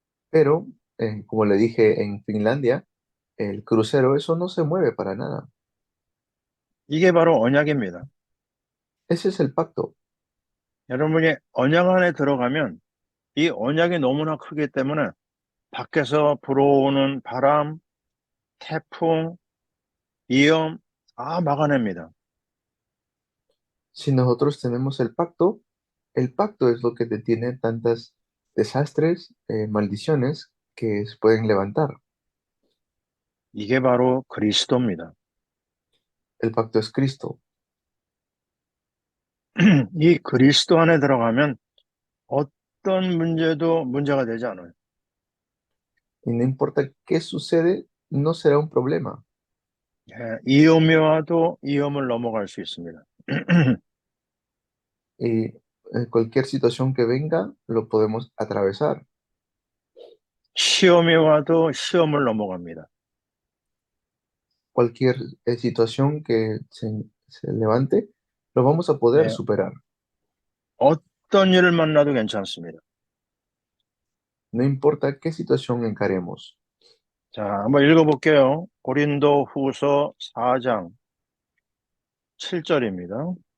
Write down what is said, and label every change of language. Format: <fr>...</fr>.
<es>Pero, como le dije en Finlandia, el crucero, eso no se mueve para nada.</es> <ko>이게 바로 언약입니다.</ko> <es>Ese es el pacto.</es> <ko>여러분이 언약 안에 들어가면 이 언약이 너무나 크기 때문에 밖에서 불어오는 바람, 태풍, 위험 다 막아냅니다.</ko> <es>Si nosotros tenemos el pacto es lo que detiene tantas desastres, maldiciones que se pueden levantar.</es> <ko>이게 바로 그리스도입니다.</ko> <es>El pacto es Cristo.</es> <ko>이 그리스도 안에 들어가면 어떤 문제도 문제가 되지 않아요.</ko> <es>Y no importa qué sucede, no será un problema.</es> <ko>위험이 와도 위험을 넘어갈 수 있습니다.</ko> <es>Y cualquier situación que venga, lo podemos atravesar.</es> <ko>시험이 와도 시험을 넘어갑니다.</ko> <es>Cualquier situación que se levante, lo vamos a poder</es> <ko>예,</ko> <es>superar.</es> <ko>어떤 일을 만나도 괜찮습니다.</ko> <es>No importa qué situación encaremos.</es> <ko>자, 한번 읽어볼게요. 고린도 후서 4장 7절입니다.</ko>